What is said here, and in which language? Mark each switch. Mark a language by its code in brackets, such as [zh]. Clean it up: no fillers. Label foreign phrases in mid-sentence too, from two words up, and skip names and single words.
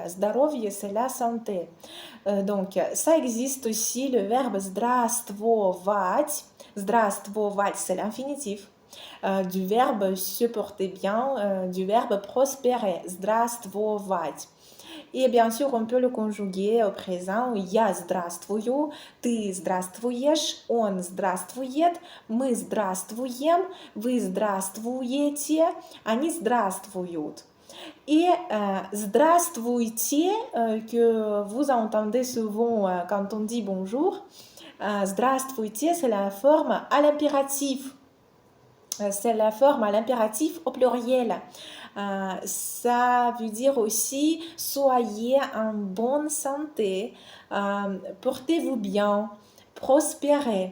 [ru] Здоровье, [fr] c'est la santé. Donc, ça existe aussi le verbe здравствовать. [ru] Здравствовать, [fr] c'est l'infinitif. Du verbe se porter bien, du verbe prospérer, здравствовать. Et bien sûr, on peut le conjuguer au présent. [ru] Я здравствую, ты здравствуешь, он здравствует, мы здравствуем, вы здравствуете, они здравствуют. [fr] Et здравствуйте, que vous entendez souvent quand on dit bonjour, здравствуйте, c'est la forme à l'impératif. C'est la forme à l'impératif au pluriel. Ça veut dire aussi soyez en bonne santé, portez-vous bien, prospérez.